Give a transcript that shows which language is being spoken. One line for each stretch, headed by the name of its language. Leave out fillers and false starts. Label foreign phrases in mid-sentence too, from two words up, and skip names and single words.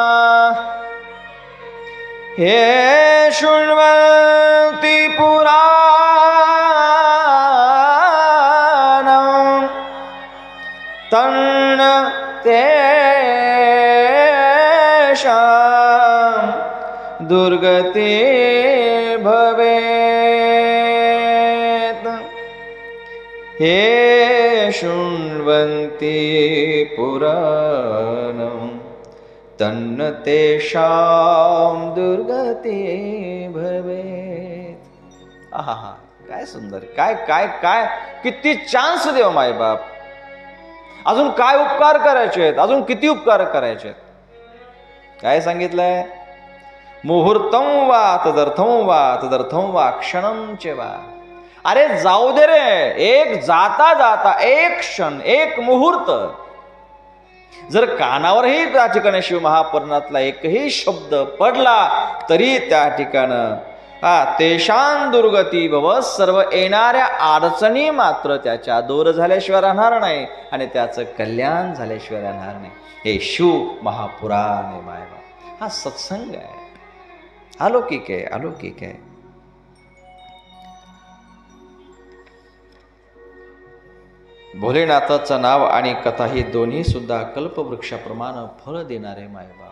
Sanskrit: हे शृण्वन्ति पुराणं तन्न तेषां दुर्गति भवेत्. हे शृण्वन्ति पुराणं तन्न तेषां दुर्गति भवेत्.
Marathi: आहा, काय सुंदर, काय काय काय किती चान्स देव मायबाप. अजून काय उपकार करायचे आहेत, अजून किती उपकार करायचे आहेत. काय सांगितलंय?
Sanskrit: मुहूर्तं वा तदर्थं वा क्षणं च वा.
Marathi: अरे जाऊ दे रे, एक जाता जाता एक क्षण एक मुहूर्त जर कानावरही त्या ठिकाणी शिवमहापुराणातला एकही शब्द पडला तरी त्या ठिकाणं
Sanskrit: तेषां दुर्गती भव,
Marathi: सर्व येणाऱ्या अडचणी मात्र त्याच्या दूर झाल्याशिवाय राहणार नाही आणि त्याचं कल्याण झाल्याशिवाय राहणार नाही. हे शिव महापुराण आहे मायबा. हा सत्संग आहे, अलौकिक आहे, अलौकिक आहे. भोलेनाथाचं नाव आणि कथा ही दोन्ही सुद्धा कल्पवृक्षाप्रमाणे फळ देणारे मायबाप.